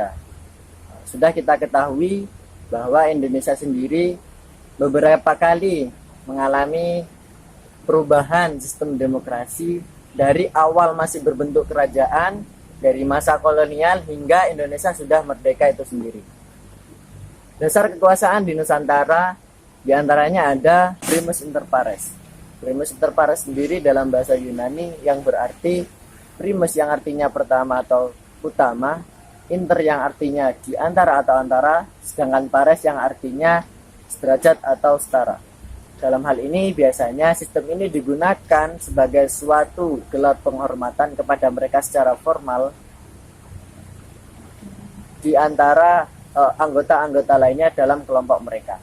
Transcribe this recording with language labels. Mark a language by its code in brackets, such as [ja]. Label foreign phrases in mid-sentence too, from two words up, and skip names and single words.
[id] Sudah kita ketahui bahwa Indonesia sendiri beberapa kali mengalami perubahan sistem demokrasi dari awal masih berbentuk kerajaan, dari masa kolonial hingga Indonesia sudah merdeka itu sendiri. Dasar kekuasaan di Nusantara diantaranya ada [la] primus inter pares. Primus inter pares [id] sendiri dalam bahasa Yunani yang berarti primus yang artinya pertama atau utama, inter yang artinya di antara atau antara, sedangkan pares yang artinya sederajat atau setara. Dalam hal ini biasanya sistem ini digunakan sebagai suatu gelar penghormatan kepada mereka secara formal di antara anggota-anggota lainnya dalam kelompok mereka.